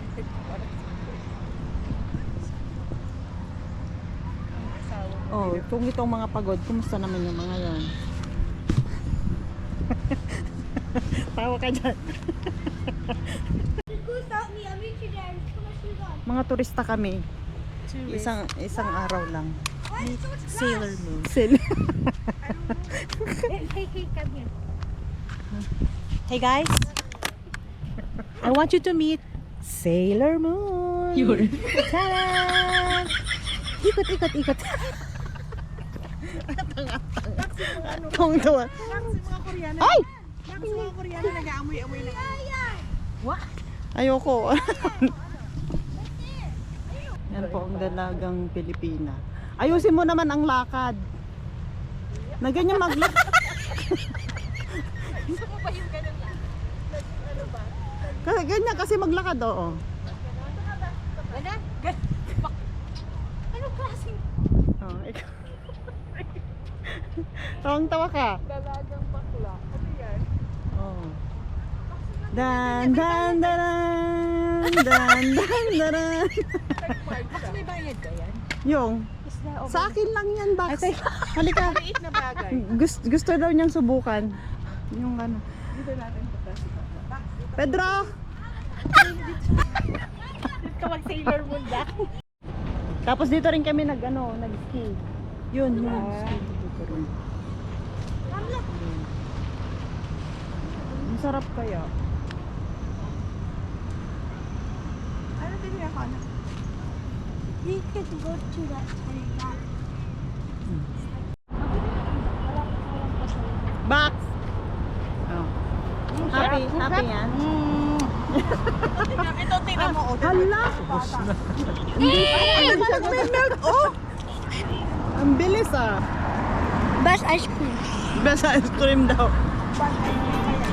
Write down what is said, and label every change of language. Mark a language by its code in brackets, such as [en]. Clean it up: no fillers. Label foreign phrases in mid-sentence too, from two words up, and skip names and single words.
[tl] Oh, kung itong mga pagod, kumusta naman yung mga yon? Tawa ka dyan. Mga turista kami. Isang araw lang. Sailor Moon. [en] Hey guys, I want you to meet Sailor Moon. [tl] Ta-da! Ikot. Tong-tawa. Mga Koreano. Ay! Mga Koreano nag-aamoy-amoy na. Ayoko. Yan po ang dalagang Pilipina. Ayusin mo naman ang lakad. Na ganyan maglakad. Gusto mo ba yung ganun lang? Ano ba? Kasi ganyan kasi maglakad, oo. Ano? Anong klaseng Oh, ikaw. Tawang tawa ka. dalagang bakla? Ano yan? Oh. Dan dan dan dan dan dan. Mas may bayad ba yan? Yung Isda o sa akin lang yan, Bax. Halika. maliit na bagay? Gusto daw niyang subukan. Yung ano. Dito natin punta si Papa. Pedro! Dito mag-Sailor Moon ba? Tapos dito rin kami nag-ski. Yun. Ski dito rin. Ang sarap kaya. Ano din yung ako? [en] We could go to that time. [tl] Box! Oh. Happy yan? Ito, tingnan mo. Hala! Hindi siya nag-melt. Oh! Ang bilis ah. [en] Best ice cream. Best ice cream [tl] daw.